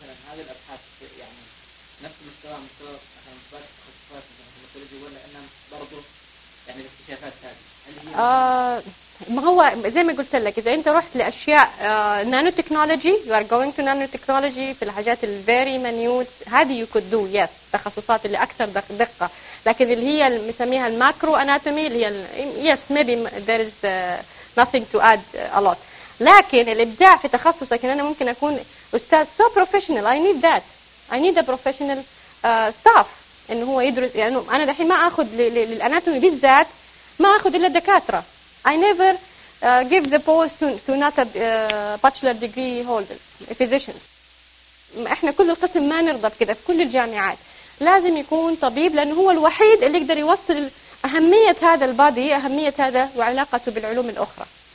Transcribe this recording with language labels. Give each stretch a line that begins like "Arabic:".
Arabic: هذه الأبحاث يعني نفس مستوى مثلاً تخصصات الهيستولوجي، ولا أن برضو يعني الاكتشافات هذه؟ ما هو زي ما قلت لك، إذا أنت رحت لأشياء نانو تكنولوجي،
English: you are going to nano technology
Arabic: في الحاجات ال
English: very minute،
Arabic: هذه
English: you could do yes،
Arabic: تخصصات اللي أكثر دقة. لكن اللي هي مسميها الماكرو أناتومي اللي هي
English: yes maybe there is nothing to add a lot.
Arabic: لكن الإبداع في تخصصك، أنا ممكن أكون أستاذ
English: so professional I need that I need a professional staff
Arabic: إنه هو يدرس، يعني أنا دحين ما أخذ للأناتومي بالذات ما أخذ إلا دكاترة.
English: I never give the post to not a bachelor degree holders, physicians.
Arabic: إحنا كل القسم ما نرضى بكذا في كل الجامعات، لازم يكون طبيب لأنه هو الوحيد اللي يقدر يوصل أهمية هذا البادي، أهمية هذا وعلاقته بالعلوم الأخرى.